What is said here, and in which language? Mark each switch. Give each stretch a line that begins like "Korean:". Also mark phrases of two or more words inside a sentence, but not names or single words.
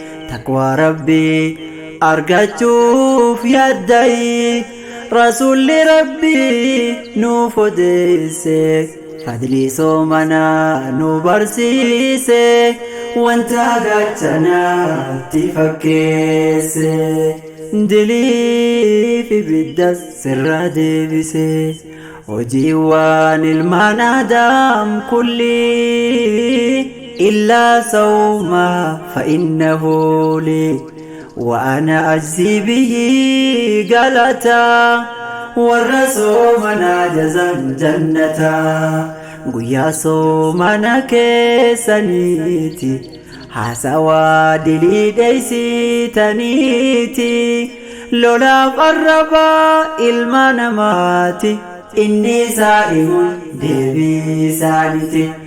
Oromo: Taqwaa Rabbii argachuuf yaadda'i, Rasuulli Rabbii nuuf odeesse, fadlii soomanaa nu barsiise, wanta gaachanaatti fakkeesse, dilii fi biddas sirra deebise. Hojiiwwan ilmaan Aadaam kulli,
Arabic: إلا الصوم فإنه لي وأنا أجزي به galata.
Oromo: Warra soomana jazan jannata, guyyaa soomana keessaniiti, haasawaa dilii dheeysitaniiti. Lolaaf arraba ilma namaati, inni saa'imun deebii isaaniti.